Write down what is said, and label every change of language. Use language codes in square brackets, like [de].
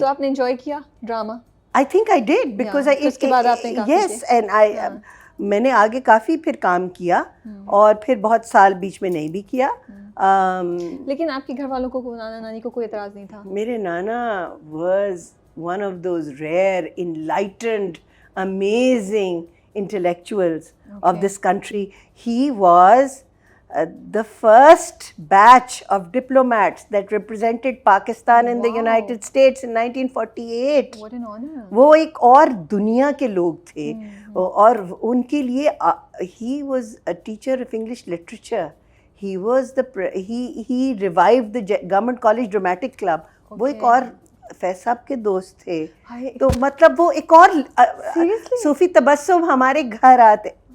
[ur] تو آپ نے انجوائے کیا drama? [en] I think I did, because [ur] اس کے بعد آپ نے [en] yes, and [ur] میں نے آگے کافی پھر کام کیا, اور پھر بہت سال بیچ میں نہیں بھی کیا. لیکن آپ کے گھر والوں کو, نانا نانی کو کوئی اعتراض نہیں تھا؟ میرے نانا [en] was one of those rare, enlightened, amazing intellectuals of this country. He was the first batch of diplomats that represented Pakistan in the Wow. United States in 1948. What an honor. [ur] وہ ایک اور دنیا کے لوگ تھے اور ان کے لیے [en] he was a teacher of English literature. He was he revived the Government College Dramatic Club. [ur] وہ ایک اور فیض صاحب کے دوست تھے. تو مطلب وہ ایک اور صوفی تبسم ہمارے گھر آتے.